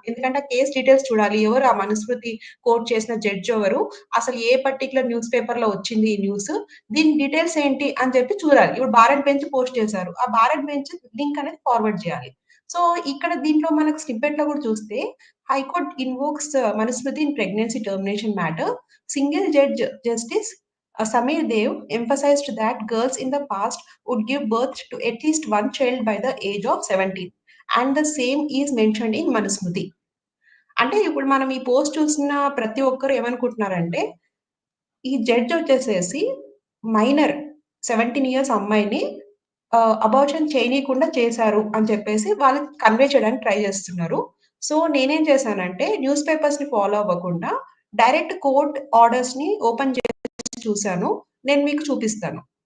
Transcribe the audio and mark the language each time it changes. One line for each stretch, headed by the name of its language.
Telugu: ఎందుకంటే ఆ case details చూడాలి. ఎవరు ఆ మనుస్మృతి కోట్ చేసిన జడ్జ్ ఎవరు? అసలు ఏ పర్టిక్యులర్ న్యూస్ పేపర్‌లో వచ్చింది ఈ న్యూస్? దీని డీటెయిల్స్ ఏంటి అని చెప్పి చూడాలి. ఇప్పుడు భారత్ బెంచ్ పోస్ట్ చేశారు. ఆ భారత్ బెంచ్ లింక్ అనేది ఫార్వర్డ్ చేయాలి. సో, ఇక్కడ దీంట్లో మనకు స్నిప్పెట్‌లో కూడా చూస్తే
English: High court invokes Manusmriti in pregnancy termination matter. Single judge justice Samir Dev emphasized that girls in the past would give birth to at least one child by the age of 17. And the same is mentioned in Manusmృతి.
Telugu: అంటే ఇప్పుడు మనం ఈ post చూసిన ప్రతి ఒక్కరు ఏమనుకుంటున్నారంటే, ఈ judge వచ్చేసేసి మైనర్ 17 ఇయర్స్ అమ్మాయిని అబార్షన్ చేయనీయకుండా చేశారు అని చెప్పేసి వాళ్ళు కన్వే చేయడానికి ట్రై చేస్తున్నారు. సో, నేనేం చేశానంటే న్యూస్ పేపర్స్‌ని ఫాలో అవ్వకుండా డైరెక్ట్ కోర్ట్ ఆర్డర్స్‌ని ఓపెన్ చేసి చూసాను. నేను మీకు చూపిస్తాను.